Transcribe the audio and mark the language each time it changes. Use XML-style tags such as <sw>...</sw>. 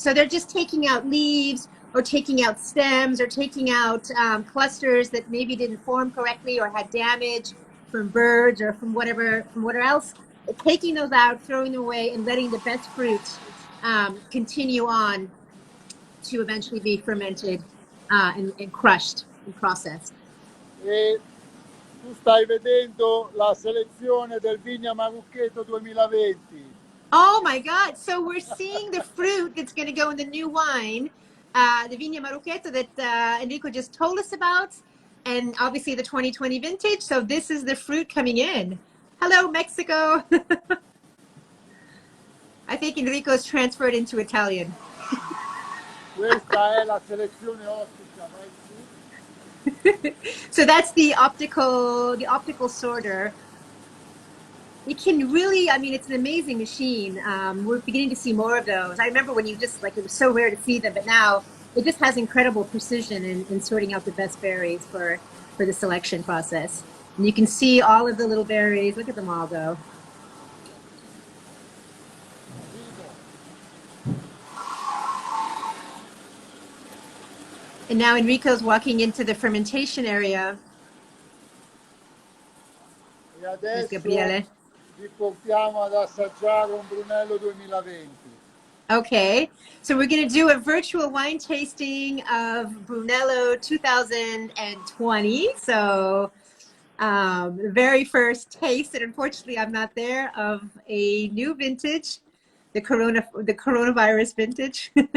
<en>So they're just taking out leaves or taking out stems or taking out clusters that maybe didn't form correctly or had damage from birds or from whatever else. Taking those out, throwing them away, and letting the best fruit continue on to eventually be fermented and crushed and processed.</en> <it>E tu stai vedendo la selezione del Vigna Marucchetto 2020.</it> <en>Oh my God. So we're seeing the fruit that's going to go in the new wine, the Vigna Marucchetto that Enrico just told us about, and obviously the 2020 vintage. So this is the fruit coming in. Hello, Mexico. I think Enrico's transferred into Italian.</en> <it>Questa è la selezione ottica, vai su.</it> <en>So that's the optical sorter. It can really, I mean, it's an amazing machine. We're beginning to see more of those. I remember when you just, like, it was so rare to see them, but now it just has incredible precision in sorting out the best berries for the selection process. And you can see all of the little berries. Look at them all go. And now Enrico's walking into the fermentation area. There's</en> <it>adesso Gabriele. vi portiamo ad assaggiare un Brunello 2020.</it> <en>Okay, so we're going to do a virtual wine tasting of Brunello 2020. So the very first taste, and unfortunately I'm not there, of a new vintage, the coronavirus vintage.</en>